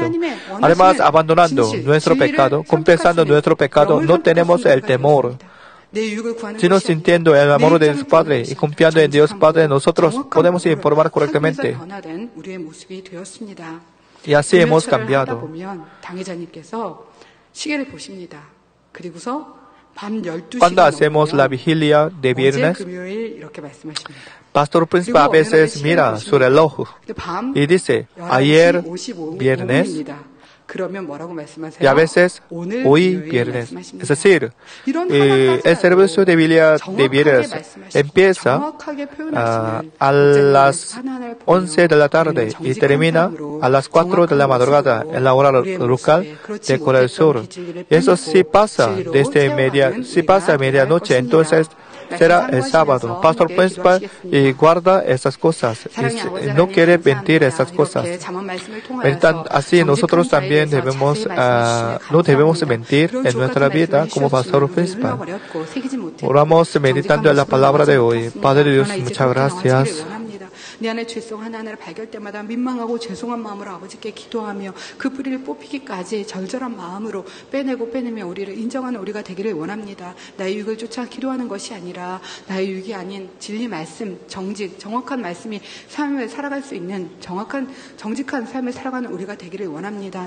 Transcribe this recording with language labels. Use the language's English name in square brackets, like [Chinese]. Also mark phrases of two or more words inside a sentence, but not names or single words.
[Spanish] Además, abandonando nuestro pecado, confesando nuestro pecado, no tenemos el temor, sino sintiendo el amor de Dios Padre y confiando en Dios Padre, nosotros podemos informar correctamente. Y así hemos cambiado. [Korean] 밤 12시가 [Spanish] cuando hacemos la vigilia de [Korean] 어제 [Spanish] viernes, [Korean] 금요일 이렇게 말씀하십니다. [Spanish] Pastor Príncipe a veces mira su reloj [Korean] 밤 [Spanish] y dice, [Korean] 11시 [Spanish] ayer [Korean] 55 [Spanish] viernes [Korean] 분입니다. 그러면 뭐라고 말씀하세요? [Spanish] y a veces [Korean] 오늘 [Spanish] hoy [Korean] 금요일 [Spanish] viernes. [Korean] 말씀하십니다. [Spanish] Es decir, [Korean] 이런 [Spanish] el [Korean] 하나까지라도 [Spanish] servicio de vigilia de [Korean] 정확하게 [Spanish] viernes [Korean] 말씀하시고 [Spanish] empieza [Korean] 정확하게 표현하시는 [Spanish] a las 11 de la tarde y termina a las 4 de la madrugada en la hora local de Corea del Sur. Y eso si pasa si pasa a medianoche, entonces será el sábado. Pastor Principal y guarda esas cosas. Y no quiere mentir esas cosas. Así nosotros también no debemos mentir en nuestra vida como Pastor Principal. Oramos meditando en la palabra de hoy. Padre Dios, muchas gracias. [Korean] 내 안에 죄성 하나하나를 발견할 때마다 민망하고 죄송한 마음으로 아버지께 기도하며 그 뿌리를 뽑히기까지 절절한 마음으로 빼내며 우리를 인정하는 우리가 되기를 원합니다. 나의 유익을 쫓아 기도하는 것이 아니라 나의 유익이 아닌 진리 말씀, 정확한 말씀이 삶을 살아갈 수 있는 정직한 삶을 살아가는 우리가 되기를 원합니다.